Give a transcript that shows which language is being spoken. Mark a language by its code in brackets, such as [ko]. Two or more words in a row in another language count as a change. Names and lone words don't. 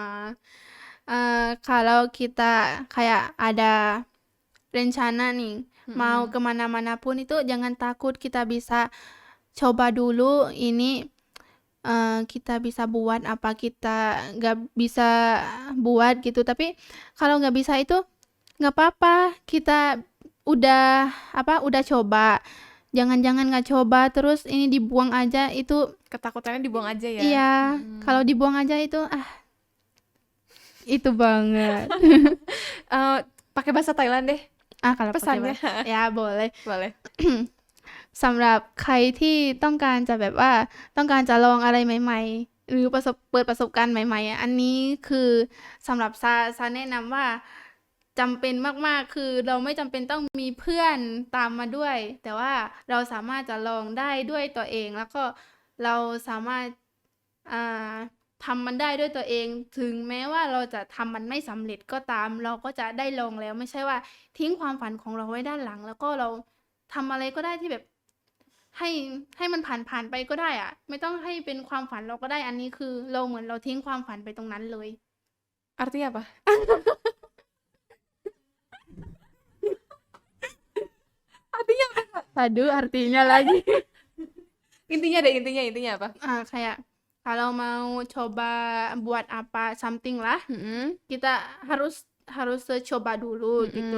[id] Kalau kita kayak ada rencana nih mau kemana-mana pun itu jangan takut, kita bisa coba dulu ini, kita bisa buat apa kita nggak bisa buat gitu, tapi kalau nggak bisa itu nggak apa-apa, kita udah coba, jangan nggak coba terus ini dibuang aja, itu Ketakutannya dibuang aja ya. iya, kalau dibuang aja itu itu banget. Pakai bahasa Thailand deh Kalau pakai pesannya. ya boleh. Boleh. [th] สำหรับใครที่ต้องการจะแบบว่าต้องการจะลองอะไรใหม่ๆ หรือเปิดประสบการณ์ใหม่ๆอันนี้คือสำหรับซาแนะนำว่า จำเป็นมากๆคือเราไม่จำเป็นต้องมีเพื่อนตามมาด้วย แต่ว่าเราสามารถจะลองได้ด้วยตัวเอง แล้วก็เราสามารถทำมันได้ด้วยตัวเอง ถึงแม้ว่าเราจะทำมันไม่สำเร็จก็ตาม เราก็จะได้ลองแล้ว ไม่ใช่ว่าทิ้งความฝันของเราไว้ด้านหลัง แล้วก็เราทำอะไรก็ได้ที่แบบให้มันผ่านไปก็ได้อะไม่ต้องให้เป็นความฝันเราก็ได้ อันนี้คือเราเหมือนเราทิ้งความฝันไปตรงนั้นเลย [id] Artinya apa? Artinya apa? Aduh, artinya lagi. Intinya deh, intinya apa? Kayak kalau mau coba buat apa something lah, kita harus coba dulu gitu.